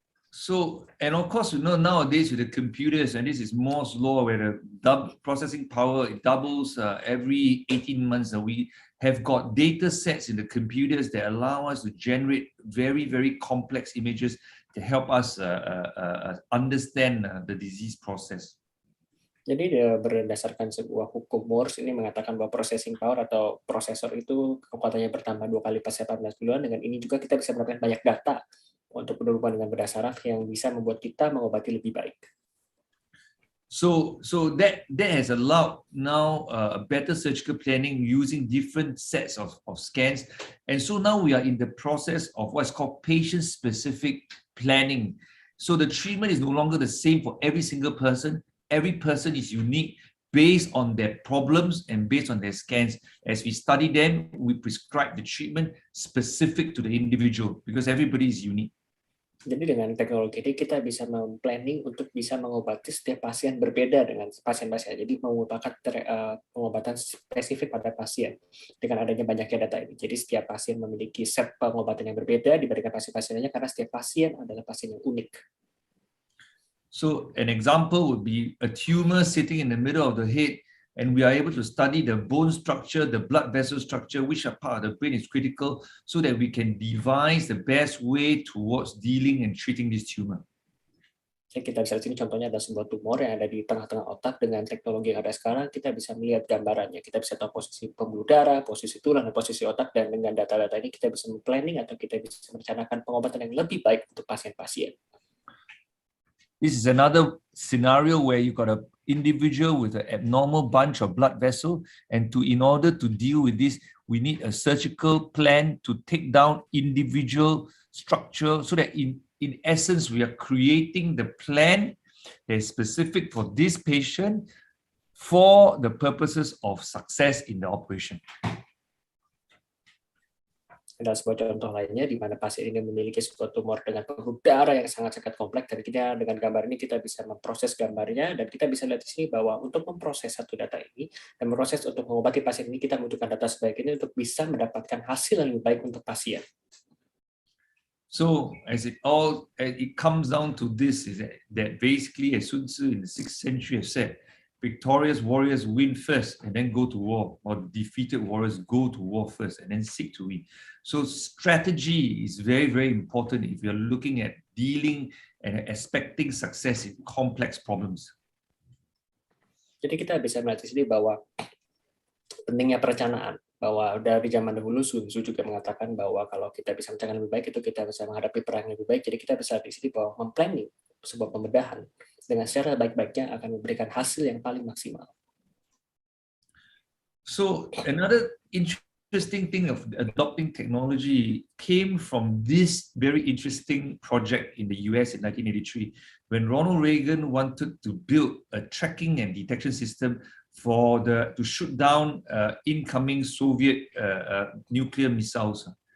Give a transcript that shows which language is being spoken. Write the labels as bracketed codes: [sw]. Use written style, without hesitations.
[en] So, and of course, nowadays with the computers, and this is Moore's law, where the processing power it doubles every 18 months, and we have got data sets in the computers that allow us to generate very, very complex images to help us understand the disease process. [id] Jadi berdasarkan sebuah hukum Morse ini mengatakan bahwa processing power atau prosesor itu kekuatannya bertambah 2 kali pas 18 bulan. Dengan ini juga kita bisa mendapatkan banyak data untuk berhubungan dengan bedah saraf yang bisa membuat kita mengobati lebih baik. [en] So that has allowed now better surgical planning using different sets of scans. And so now we are in the process of what's called patient-specific planning. So the treatment is no longer the same for every single person. Every person is unique based on their problems and based on their scans. As we study them, we prescribe the treatment specific to the individual because everybody is unique. [id] Jadi dengan teknologi ini kita bisa planning untuk bisa mengobati setiap pasien berbeda dengan pasien-pasien. Jadi merupakan pengobatan spesifik pada pasien dengan adanya banyaknya data ini. Jadi setiap pasien memiliki set pengobatan yang berbeda dibandingkan pasien-pasien lainnya karena setiap pasien adalah pasien yang unik. [en] So an example would be a tumor sitting in the middle of the head, and we are able to study the bone structure, the blood vessel structure, which are part of the brain is critical, so that we can devise the best way towards dealing and treating this tumor. [id] Jadi kita bisa lihat sini contohnya ada sebuah tumor yang ada di tengah-tengah otak. Dengan teknologi yang ada sekarang, kita bisa melihat gambarannya. Kita bisa tahu posisi pembuluh darah, posisi tulang, dan posisi otak. Dan dengan data-data ini kita bisa planning atau kita bisa merencanakan pengobatan yang lebih baik untuk pasien-pasien. [en] This is another scenario where you got an individual with an abnormal bunch of blood vessel, and in order to deal with this, we need a surgical plan to take down individual structure, so that in essence we are creating the plan that is specific for this patient for the purposes of success in the operation. [id] Ada sebuah contoh lainnya di mana pasien ini memiliki sebuah tumor dengan pembuluh darah yang sangat-sangat kompleks, dan kita dengan gambar ini kita bisa memproses gambarnya, dan kita bisa lihat di sini bahwa untuk memproses satu data ini dan memproses untuk mengobati pasien ini kita membutuhkan data sebaik ini untuk bisa mendapatkan hasil yang lebih baik untuk pasien. [en] So as it comes down to this, is that basically, as Sun Tzu in the 6th century has said, victorious warriors win first and then go to war, or defeated warriors go to war first and then seek to win. So strategy is very, very important if you're looking at dealing and expecting success in complex problems. [id] Jadi kita bisa melihat di sini bahwa pentingnya perencanaan, bahwa dari zaman dahulu Sun Tzu juga mengatakan bahwa kalau kita bisa merencanakan lebih baik itu kita bisa menghadapi perang yang lebih baik. Jadi kita bisa di sini bahwa memplanning sebuah pembedahan dengan secara baik-baiknya akan memberikan hasil yang paling maksimal. [en] So another interesting thing of adopting technology came from this very interesting project in the US in 1983, when Ronald Reagan wanted to build a tracking and detection system to shoot down incoming Soviet nuclear missiles.